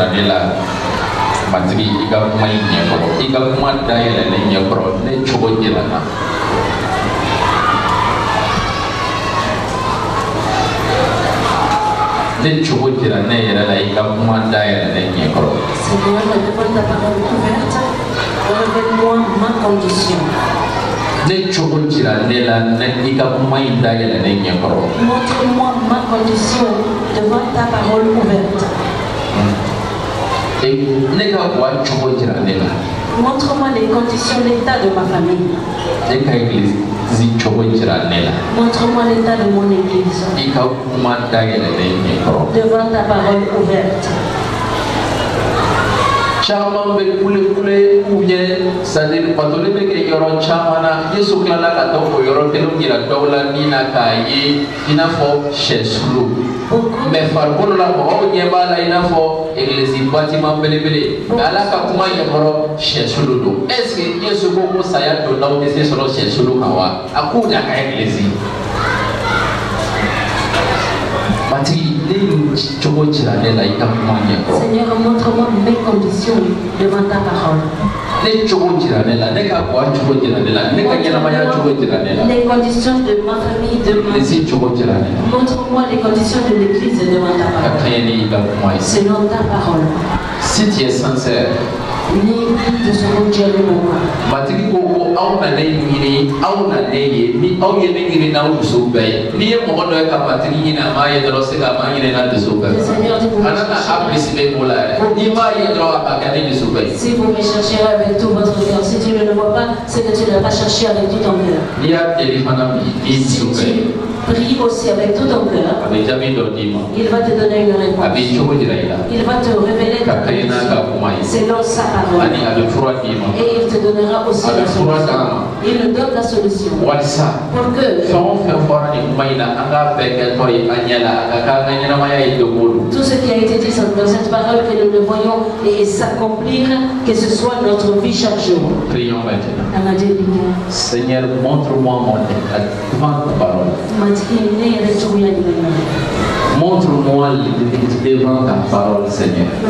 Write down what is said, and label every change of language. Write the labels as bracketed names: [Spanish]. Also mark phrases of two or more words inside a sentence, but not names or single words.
[Bambara] ne la matigi i ka kuma in ɲɛkɔrɔ i ka kuma dayɛlɛ ne ɲɛkɔrɔ ne cogo jira na ne cogo jira ne yɛrɛ la i ka kuma dayɛlɛ ne ɲɛkɔrɔ. [French] Seigneur, devant ta parole ouverte, révèle-moi ma condition. [Bambara] Ne cogo jira ne la ne i ka kuma in dayɛlɛ ne ɲɛkɔrɔ. [French] Montre-moi ma condition devant ta parole ouverte. [Bambara] Ne ka wa cogo jira ne la. [French] Montre-moi les conditions, l'état de ma famille. [Bambara] Ne ka église cogo jira ne la. [French] Montre-moi l'état de mon église. [Bambara] I ka kuma dayɛlɛ ne ɲɛkɔrɔ. [French] Devant ta parole ouverte. [Bambara] Caman bɛ kule [French] ou bien c'est-à-dire [Bambara] patoli bɛ kɛ yɔrɔ caman na Yesu tilala ka taa o yɔrɔ kelen yira dɔw la min na k'a ye i n'a fɔ sɛsulu mais farikolo la mɔgɔw ɲɛ b'a la i n'a fɔ [French] église bâtiment [Bambara] belebele mais Ala ka kuma ɲɛkɔrɔ sɛsulu don [French] est-ce que [Bambara] Yesu ko ko saya donnaw tɛ se sɔrɔ sɛsulu kan wa a k'u da ka église matigi. [French] Seigneur, montre-moi mes conditions devant ta parole. Les conditions de ma famille, montre-moi les conditions de l'église devant ta parole. Selon ta parole. Si tu es sincère, de ce que Dieu le moment. [Bambara] Matigi ko aw na ne ɲini aw na ne ye ni aw ye ne ɲini n'aw dusu bɛɛ ye n'i ye mɔgɔ dɔ ye ka matigi ɲini a m'a ye dɔrɔn se ka m'a ɲini n'a dusu bɛɛ ye a nana apprécier ko la yɛrɛ n'i m'a ye dɔrɔn a ka kɛ ne dusu bɛɛ ye. [French] Si vous me cherchez avec tout votre cœur, si tu ne le vois pas, c'est que tu ne l'as pas cherché avec tout ton cœur. [Bambara] N'i y'a deli fana bi i dusu bɛɛ ye. [French] Prie aussi avec tout ton cœur. [Bambara] A bɛ jaabi dɔ d'i ma. [French] Il va te donner une réponse. [Bambara] A bɛ cogo jira i la. [French] Il va te révéler ta condition selon sa parole. [Bambara] Ani a bɛ fura d'i ma. [French] Et il te donnera aussi la solution. Il nous donne la solution. [Bambara] Walisa. [French] Pour que [Bambara] fɛn o fɛn fɔra nin kuma in na an k'a bɛɛ kɛ tɔ ye an ɲɛ la a ka k'an ka ɲɛnamaya ye dogo don. [French] Tout ce qui a été dit dans cette parole que nous le voyons et s'accomplir, que ce soit notre vie chaque jour. Prions maintenant. Seigneur, montre-moi mon état devant ta parole. Montre-moi devant ta parole, Seigneur.